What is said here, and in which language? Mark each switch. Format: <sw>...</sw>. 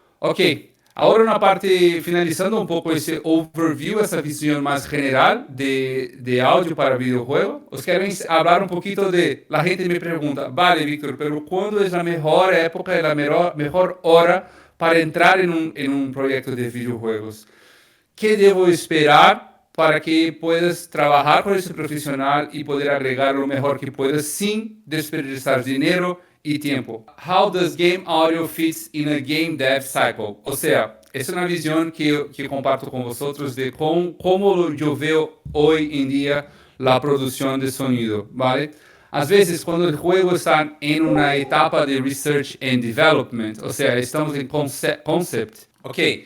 <es>Ok, ahora una parte, finalizando un poco ese overview, esa visión más general de audio para videojuegos, os quiero hablar un poquito de, la gente me pregunta, vale, Víctor, pero ¿cuándo es la mejor época y la mejor hora para entrar en un proyecto de videojuegos? ¿Qué debo esperar para que puedas trabajar con ese profesional y poder agregar lo mejor que puedas sin desperdiciar dinero y tiempo?</es> <en>How does game audio fits in a game dev cycle?</en> <es>O sea, es una visión que comparto con vosotros de cómo yo veo hoy en día la producción de sonido, ¿vale? Às vezes, cuando el juego está en una etapa de research and development, o sea, estamos en concept, ok.</es>